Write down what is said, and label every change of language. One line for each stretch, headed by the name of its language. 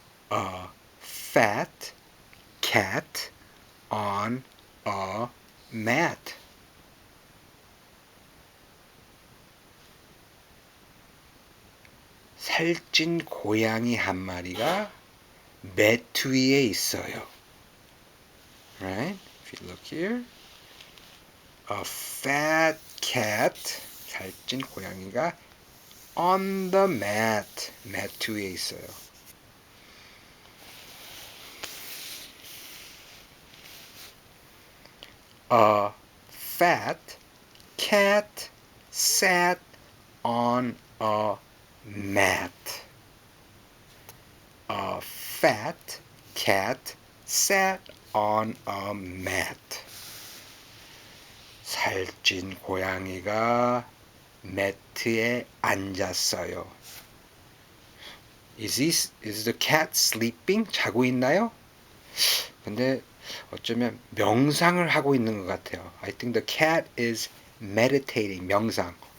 English: A fat cat on a mat.
Korean: 살찐 고양이 한 마리가 매트 위에 있어요.
English: Right? If you look here, a fat cat,
Korean: 살찐 고양이가
English: on the mat,
Korean: 매트 위에 있어요.
English: A fat cat sat on a mat. A fat cat sat on a mat.
Korean: 살찐 고양이가 매트에 앉았어요.
English: Is the cat sleeping?
Korean: 자고 있나요? 근데 어쩌면 명상을 하고 있는 것 같아요.
English: I think the cat is meditating, 명상.